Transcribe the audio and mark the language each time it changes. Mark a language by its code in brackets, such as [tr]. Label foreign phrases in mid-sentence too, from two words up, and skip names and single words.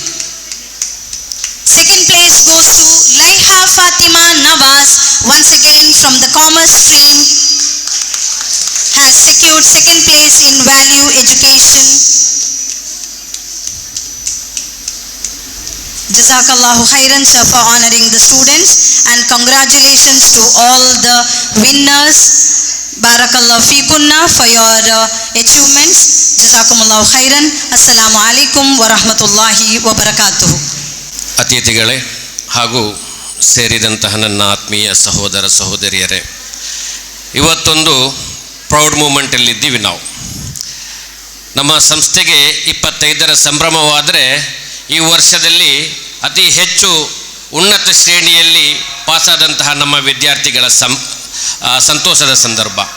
[en] Second place goes to Laiha Fatima Nawaz, once again from the Commerce stream, has secured second place in Value Education. [ar] جزاك الله خيرا, [en] sir, for honoring the students, and congratulations to all the winners. [ar] بارك الله فيكن [en] for your achievements. [ar] جزاكم الله خيرا. السلام عليكم ورحمة الله وبركاته. [kn] ಅತಿಥಿಗಳೇ ಹಾಗೂ ಸೇರಿದಂತಹ ನನ್ನ ಆತ್ಮೀಯ ಸಹೋದರ ಸಹೋದರಿಯರೇ, ಇವತ್ತೊಂದು [en] proud moment [kn] ನಾವು. ನಮ್ಮ ಸಂಸ್ಥೆಗೆ 25ರ ಸಂಭ್ರಮವಾದರೆ ಈ ವರ್ಷದಲ್ಲಿ ಅತಿ ಹೆಚ್ಚು ಉನ್ನತ ಶ್ರೇಣಿಯಲ್ಲಿ ಪಾಸಾದಂತಹ ನಮ್ಮ ವಿದ್ಯಾರ್ಥಿಗಳ ಸಂತೋಷದ ಸಂದರ್ಭ.